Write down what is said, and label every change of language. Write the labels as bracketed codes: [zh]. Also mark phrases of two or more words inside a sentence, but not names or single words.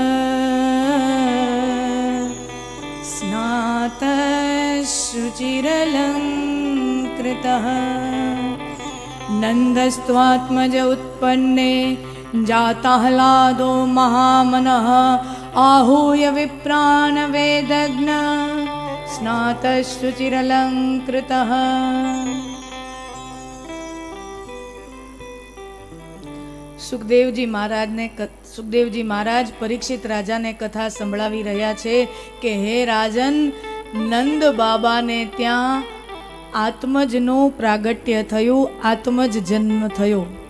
[sa] स्नातशुचिरलङ्कृतः नन्दस्त्वात्मज उत्पन्ने जाताह्लादो महामनः आहूय विप्रान वेदज्ञ स्नातशुचिरलङ्कृतः। [gu] સુખદેવજી મહારાજ પરીક્ષિત રાજાને કથા સંભળાવી રહ્યા છે કે હે રાજન, નંદ બાબાને ત્યાં આત્મજનું પ્રાગટ્ય થયું, આત્મજ જન્મ થયો.